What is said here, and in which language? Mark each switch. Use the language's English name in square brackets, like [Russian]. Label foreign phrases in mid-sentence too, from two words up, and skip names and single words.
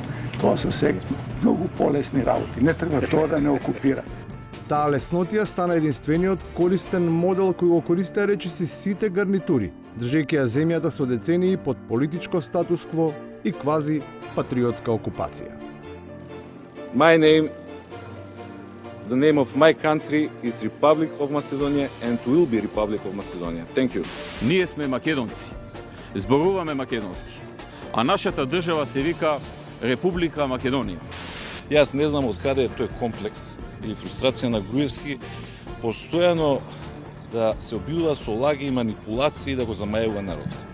[Macedonian] Тоа се сега многу полесни работи. Не треба тоа да не окупира. Таа леснотија стана единствениот користен модел кој го користеа речиси сите гарнитури, држејќи ја земјата со децении под политичко статускво и квази патриотска окупација. [English] The name of my country is Republic of Macedonia and will be Republic of Macedonia. Thank you. [Macedonian] Ние сме македонци. Зборуваме македонски. А нашата држава се вика Република Македонија. Јас не знам од каде е тој комплекс или фрустрација на Груевски постојано да се обидува со лаги и манипулации да го замајува народот.